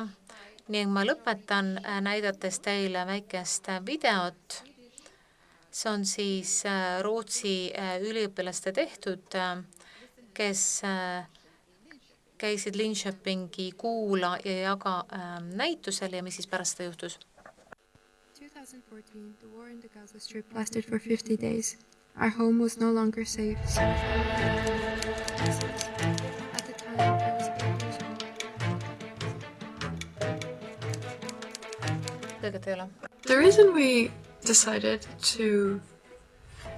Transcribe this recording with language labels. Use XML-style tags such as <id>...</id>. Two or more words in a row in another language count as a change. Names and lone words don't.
<et>Ning ma lõpetan näidates teile väikest videot. See on siis Rootsi üliõpilaste tehtud, kes käisid Linköpingi kuula ja jaga näitusel ja mis siis pärast seda juhtus.</et> <en>2014, the war in the Gaza Strip lasted for 50 days. Our home was no longer safe. At the time, I was 8 years old. The reason we decided to</en>